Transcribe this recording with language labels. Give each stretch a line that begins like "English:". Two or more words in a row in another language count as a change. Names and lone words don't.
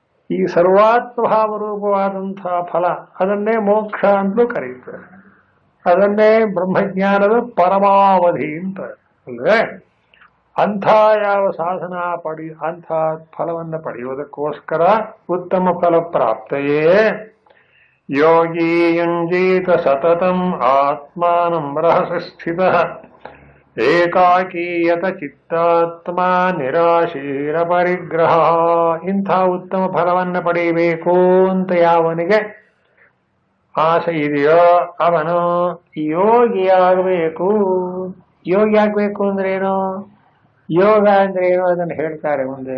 Kannada: ಈ ಸರ್ವಾತ್ಮಭಾವ ರೂಪವಾದಂತಹ ಫಲ ಅದನ್ನೇ ಮೋಕ್ಷ ಅಂತಲೂ ಕರೀತಾರೆ. ಅದನ್ನೇ ಬ್ರಹ್ಮಜ್ಞಾನದ ಪರಮಾವಧಿ ಅಂತ ಅಲ್ವೇ. ಅಂಥ ಯಾವ ಸಾಧನ ಅಂಥ ಫಲವನ್ನು ಪಡೆಯುವುದಕ್ಕೋಸ್ಕರ ಉತ್ತಮ ಫಲ ಪ್ರಾಪ್ತೆಯೇ
Sanskrit: ಯೋಗಿ ಯುಂಜೀತ ಸತತಂ ಆತ್ಮಾನಂ ರಹಸಿ ಸ್ಥಿತಃ ಏಕಾಕೀಯತ ಚಿತ್ತಾತ್ಮ ನಿರಾಶೀರ ಪರಿಗ್ರಹ.
Kannada: ಇಂಥ ಉತ್ತಮ ಫಲವನ್ನು ಪಡೆಯಬೇಕು ಅಂತ ಯಾವನಿಗೆ ಆಸೆ ಇದೆಯೋ ಅವನು ಯೋಗಿಯಾಗಬೇಕು. ಯೋಗಿ ಆಗ್ಬೇಕು ಅಂದ್ರೆ ಏನು? ಯೋಗ ಅಂದ್ರೆ ಏನು ಅದನ್ನು ಹೇಳ್ತಾರೆ ಮುಂದೆ.